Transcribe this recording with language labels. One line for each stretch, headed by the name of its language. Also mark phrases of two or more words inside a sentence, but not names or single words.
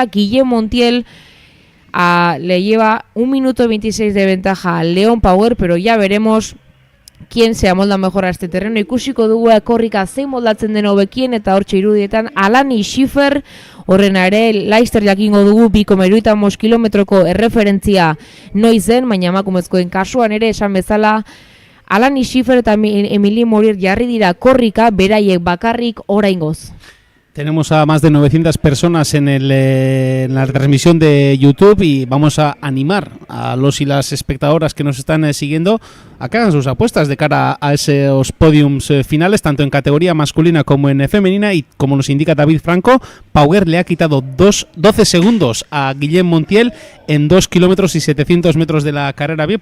Spanish: Guillem Montiel le lleva 1 minuto 26 de ventaja a Leon Power, pero ya veremos quién se amolda mejor a este terreno.
Basque: Ikusiko dugu korrika zein moldatzen den hobekien, eta hortxe irudietan Alani Schiffer, horrena ere Laster jakingo dugu 2,75 kilometroko erreferentzia noiz den, baina emakumezkoen kasuan ere esan bezala Alani Schiffer eta Emilie Morier jarri dira korrika, beraiek bakarrik oraingoz.
Spanish: Tenemos a más de 900 personas en la transmisión de YouTube y vamos a animar a los y las espectadoras que nos están siguiendo a que hagan sus apuestas de cara a esos podiums finales, tanto en categoría masculina como en femenina. Y como nos indica David Franco, Power le ha quitado 12 segundos a Guillem Montiel en 2 kilómetros y 700 metros de la carrera B.